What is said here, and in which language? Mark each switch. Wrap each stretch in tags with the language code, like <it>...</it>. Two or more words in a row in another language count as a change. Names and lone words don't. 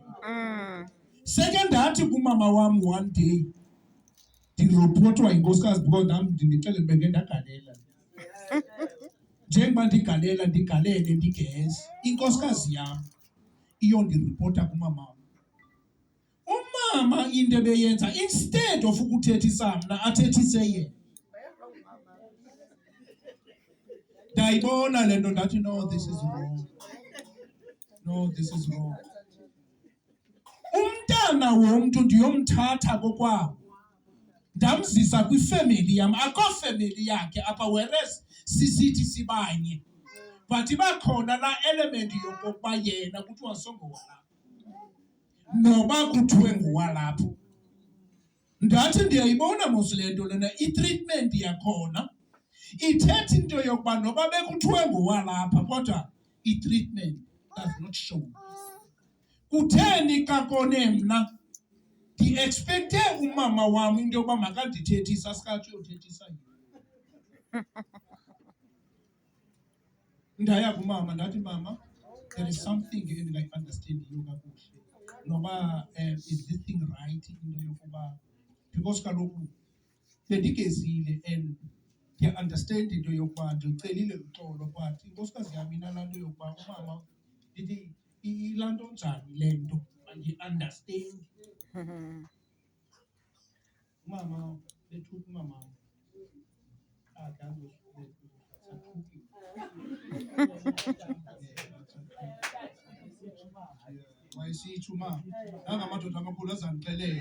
<xh>Seke ndathi kumama wam</xh> <en>one day</en> <xh>ndiropothwa yinkosikazi because nam ndinixelela beke ndagalela. Njengoba ndigalele ndigeze, inkosikazi yam iyondiripota kumama wam. Umama into ebeyenza, instead of ukuthethisa mna athethise yena. Ndayibona le nto ndathi no,</xh> <en>this is wrong. No, this is wrong.</en> <xh>Umntana womntu ndiyomthatha kokwabo, ndamzisa kwifemeli yam, akho femeli yakhe apha, whereas sisithi sibanye. But ibakhona laa element yokokuba yena kuthiwa songowalapha, noba kuthiwe ngowalapho. Ndathi ndiyayibona mos le nto lena, i-treatment yakhona ithetha into yokuba noba bekuthiwe ngowalapha, kodwa i-treatment</xh> <en>does not show.</en> <xh>Kutheni kakone mna ndi-expecte umama wam into yokuba makandithethisa, sikatsho uyothethisa yena. Ndaya kumama ndathi, mama,</xh> <en>there is something</en> <xh>endingayi-understandiyo kakuhle. Noba</xh> <en>is this thing right</en> <xh>into yokuba, because kaloku bendigezile and ndiya-understand into yokuba ndicelile uxolo, but inkosikazi yam inalaa nto yokuba umama, ndithi ilaa nto njani le nto, andiyi-understand. Umama bethuka umama wayesitsho umama, nangamadoda amakhulu azandixelela.</xh>